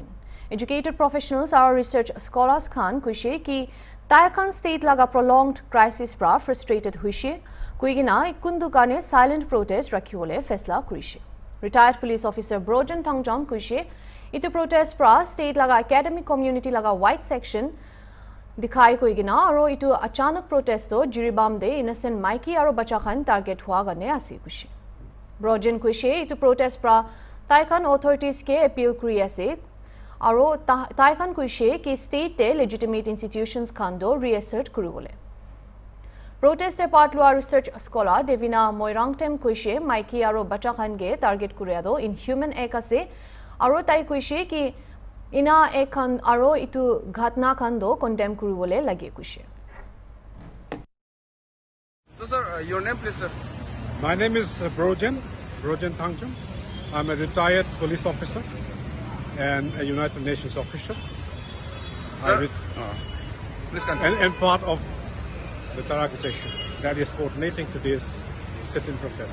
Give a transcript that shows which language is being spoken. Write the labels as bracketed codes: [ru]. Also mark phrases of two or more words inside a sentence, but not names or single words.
[en] Educated professionals [nag] aro [en] research scholars [nag] khan kuishe ki Taikan state laga [en] prolonged crisis [nag] pra frustrated huishe kuigina kundu kane [en] silent protest [nag] rakhiole fesla kuishe. [en] Retired police officer [nag] Brojan Tangjam kuishe itu protest pra state laga [en] academic community [nag] laga [en] white section [nag] दिखाई कोई गिना और इटू अचानक प्रोटेस्ट तो जिरीबाम दे इनोसेंट माइकी और बच्चा खान टारगेट हुआ गने आसी कुशे ब्रोजन कुशे इटू प्रोटेस्ट प्रा ताइकान अथॉरिटीज के अपील क्रिया से और ताइकान कुशे कि स्टेट ते [en] legitimate institutions [nag] खान दो रीअसर्ट करू बोले Protest part lua [en] research scholar [nag] Devina Moirangtem kuishe Mikey aro bacha khan ge target kureado inhuman ek ase aro tai kuishe ki ina ekhan aro itu ghatna khan do condemn kuribole lage kuishe. [en] So sir, your name please sir. My name is Brojan Thangchum. I'm a retired police officer and a United Nations official. Sir, please continue. And part of the Tarak session that is coordinating today's sit-in protest.